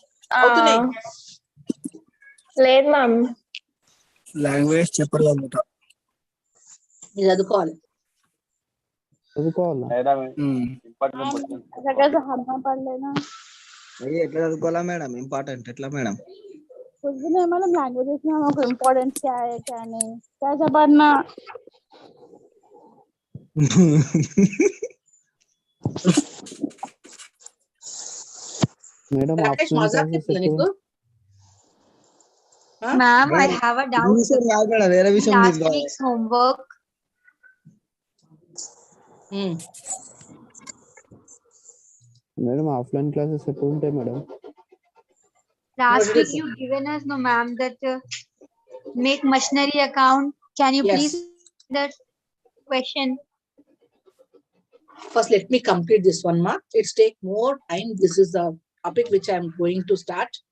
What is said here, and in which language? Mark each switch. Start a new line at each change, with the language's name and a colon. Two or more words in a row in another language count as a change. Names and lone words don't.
Telugu: లేదు మ్యామ్. లాంగ్వేజ్ చెప్పాలన్నమాట. మీరు చదువుకోవాలి. చదువుకోవాలా? ఎట్లా చదువుకోవాలా మేడం? ఇంపార్టెంట్ ఎట్లా మేడం?
Hindi: कुछ भी नहीं मतलब लैंग्वेजेस में हमको इम्पोर्टेंस क्या है क्या नहीं कैसा पढ़ना. मैडम राकेश मजाक कितना निको?
English: Ma'am, I have a doubt. Last week's homework. Madam offline classes
Telugu: ఎప్పుడు ఉంటాయి మేడం?
English: Last week you given us, no ma'am, that make machinery account. Can you please that question? First, let me complete this one, ma. It's take more time. This is the topic which I am going to start.